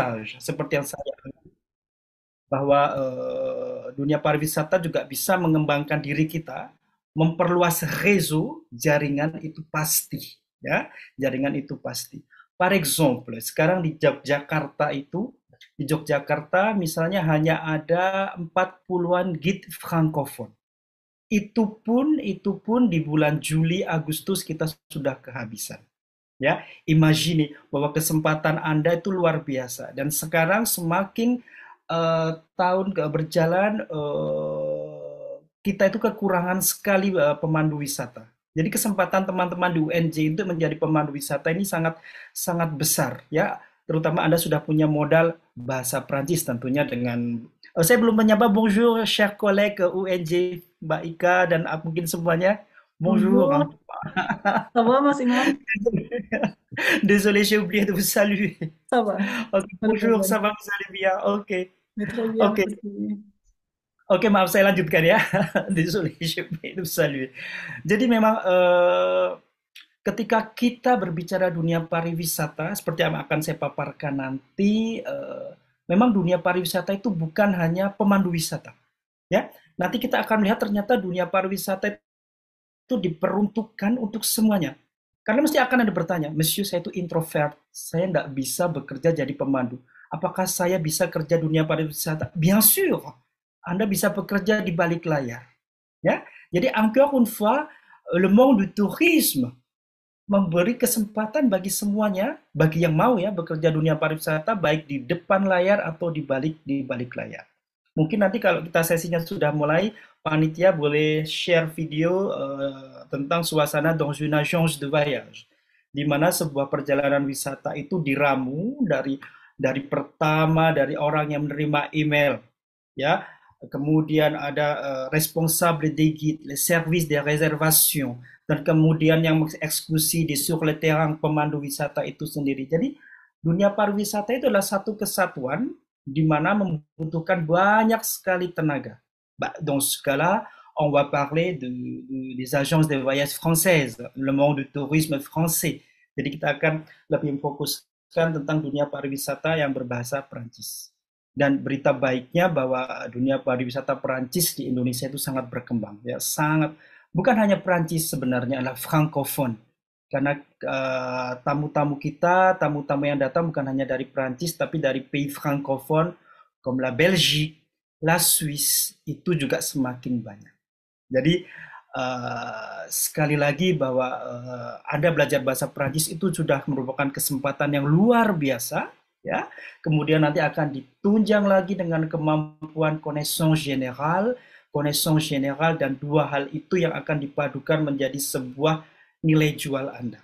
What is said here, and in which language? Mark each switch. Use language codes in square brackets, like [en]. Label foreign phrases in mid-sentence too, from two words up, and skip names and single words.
[id] voyage, seperti yang saya bahwa dunia pariwisata juga bisa mengembangkan diri kita, memperluas rezo jaringan itu pasti, ya, jaringan itu pasti. [fr] Par exemple, [id] sekarang di Yogyakarta itu, di Yogyakarta misalnya hanya ada 40-an [fr] guide francophone. [id] Itu pun di bulan Juli Agustus kita sudah kehabisan. Ya, imagine bahwa kesempatan Anda itu luar biasa dan sekarang semakin tahun berjalan kita itu kekurangan sekali pemandu wisata. Jadi kesempatan teman-teman di UNJ untuk menjadi pemandu wisata ini sangat sangat besar ya, terutama Anda sudah punya modal bahasa Prancis tentunya dengan saya belum menyapa [fr] bonjour chers collègues UNJ [id] Mbak Ika dan mungkin semuanya bonjour. [fr] Bonjour, ça va, Mas Imam? Désolé, j'ai oublié de vous saluer. Ça va, Ok, pas de bonjour, ça problème. va, vous allez bien? Ok, Mais très bien, ok, merci. [id] oke, maaf saya lanjutkan ya. [fr] Désolé, j'ai oublié de vous saluer. [id] Jadi memang ketika kita berbicara dunia pariwisata, seperti yang akan saya paparkan nanti, memang dunia pariwisata itu bukan hanya pemandu wisata, ya. Nanti kita akan melihat ternyata dunia pariwisata itu diperuntukkan untuk semuanya. Karena mesti akan ada bertanya, Monsieur saya itu introvert, saya tidak bisa bekerja jadi pemandu. Apakah saya bisa kerja dunia pariwisata? [fr] Bien sûr, [id] Anda bisa bekerja di balik layar. Ya, jadi [fr] encore une fois, le monde du tourisme [id] memberi kesempatan bagi semuanya, bagi yang mau ya bekerja dunia pariwisata baik di depan layar atau di balik layar. Mungkin nanti kalau kita sesinya sudah mulai, panitia boleh share video tentang suasana [fr] dans une agence de voyage, [id] di mana sebuah perjalanan wisata itu diramu dari pertama dari orang yang menerima email, ya, kemudian ada [fr] responsable des guides, les services de réservation, [id] dan kemudian yang mengeksekusi di [fr] sur le terrain [id] pemandu wisata itu sendiri. Jadi dunia pariwisata itu adalah satu kesatuan di mana membutuhkan banyak sekali tenaga. [fr] Dans ce cas-là, on va parler des agences de voyage françaises, le monde du tourisme français. [id] Jadi kita akan lebih memfokuskan tentang dunia pariwisata yang berbahasa Prancis. Dan berita baiknya bahwa dunia pariwisata Perancis di Indonesia itu sangat berkembang, ya sangat. Bukan hanya Perancis sebenarnya adalah francophone, karena tamu-tamu kita, tamu-tamu yang datang bukan hanya dari Perancis tapi dari [fr] pays francophone, comme la Belgique, la Suisse [id] itu juga semakin banyak. Jadi sekali lagi bahwa Anda belajar bahasa Prancis itu sudah merupakan kesempatan yang luar biasa, ya. Kemudian nanti akan ditunjang lagi dengan kemampuan [fr] connaissance general [id] dan dua hal itu yang akan dipadukan menjadi sebuah nilai jual Anda.